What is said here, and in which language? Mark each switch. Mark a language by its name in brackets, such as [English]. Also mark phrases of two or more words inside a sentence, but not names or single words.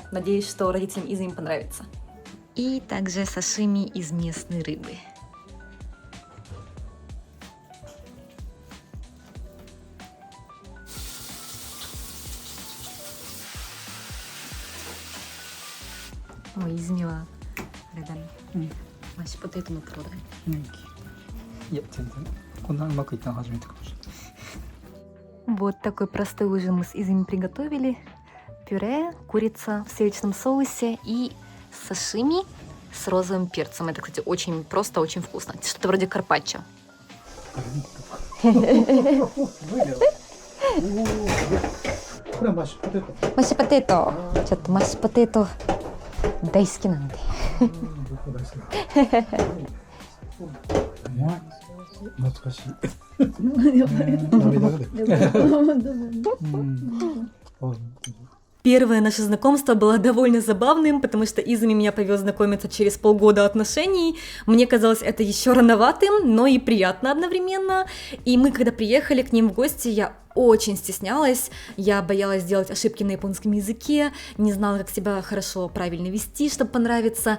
[Russian] Надеюсь, что родителям Изуми понравится. И также сашими из местной рыбы. [Japanese] Ой, Изуми はあれだね。マッシュポテトのプロだね。いや全然こんなうまくいったの初めてかもしれない。 [Russian] Вот такой простой ужин мы с Изуми приготовили. Пюре, курица в сливочном соусе и сашими с розовым перцем. Это, кстати, очень просто, очень вкусно. Что-то вроде карпаччо. [Japanese] これはマッシュポテト。マッシュポテト。ちょっとマッシュポテト大好きなんで。僕大好きな。うまい。懐かしい。涙が出る。 [Russian] Первое наше знакомство было довольно забавным, потому что Изуми меня повез знакомиться через полгода отношений. Мне казалось это еще рановатым, но и приятно одновременно. И мы, когда приехали к ним в гости, я очень стеснялась, я боялась делать ошибки на японском языке, не знала, как себя хорошо, правильно вести, чтобы понравиться.